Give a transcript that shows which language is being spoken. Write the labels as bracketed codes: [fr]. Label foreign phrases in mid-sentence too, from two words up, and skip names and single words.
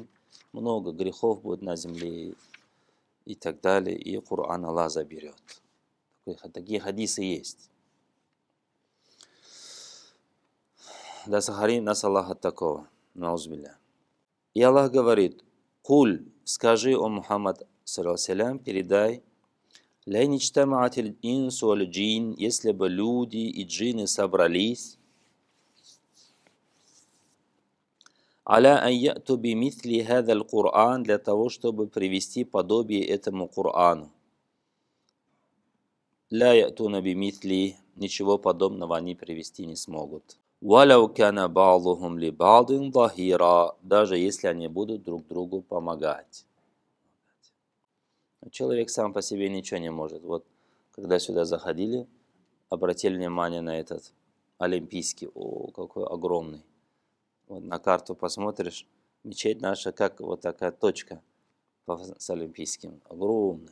[ru] Много грехов будет на земле и так далее, и Коран Аллах заберет. Такие хадисы есть. Да сохрани нас Аллах от такого. Наузбилля. И Аллах говорит: «Куль», скажи, о Мухаммад, саллаллаху, передай, [ar] «لئن اجتمعت الإنس والجن», [ru] если бы люди и джинны собрались, [ar] «على أن يأتوا بمثل هذا القرآن», [ru] для того, чтобы привести подобие этому Кур'ану. [ar] «لا يأتون بمثله», [ru] ничего подобного они привести не смогут. [ar] «ولو كان بعضهم لبعض ظهيرا», [ru] даже если они будут друг другу помогать. Человек сам по себе ничего не может. Вот когда сюда заходили, обратили внимание на этот олимпийский, о, какой огромный. Вот на карту посмотришь, мечеть наша, как вот такая точка с олимпийским, огромный.